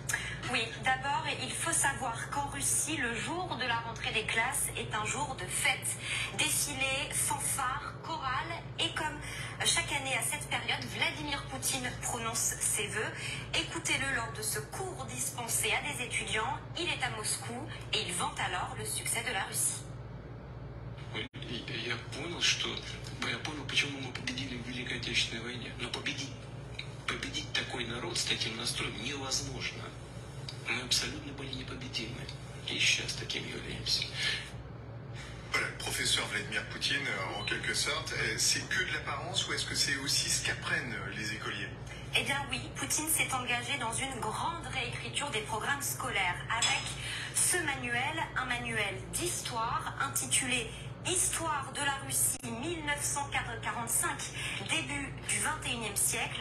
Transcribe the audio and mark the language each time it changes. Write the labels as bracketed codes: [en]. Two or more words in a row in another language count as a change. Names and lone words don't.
[fr] Oui, d'abord, il faut savoir qu'en Russie, le jour de la rentrée des classes est un jour de fête. Défilé, fanfare, chorale, et comme chaque année à cette période, Vladimir Poutine prononce ses vœux. Écoutez-le lors de ce cours dispensé à des étudiants. Il est à Moscou et il vante alors le succès de la Russie. [ru] Я понял, почему мы победили в Великой Отечественной войне. Но победить такой народ с таким настроем невозможно. Мы абсолютно были непобедимы. И сейчас таким являемся. [fr] Voilà, le professeur Vladimir Poutine, en quelque sorte, c'est que de l'apparence ou est-ce que c'est aussi ce qu'apprennent les écoliers? Eh bien oui, Poutine s'est engagé dans une grande réécriture des programmes scolaires avec ce manuel, un manuel d'histoire intitulé Histoire de la Russie 1945, début du 21e siècle.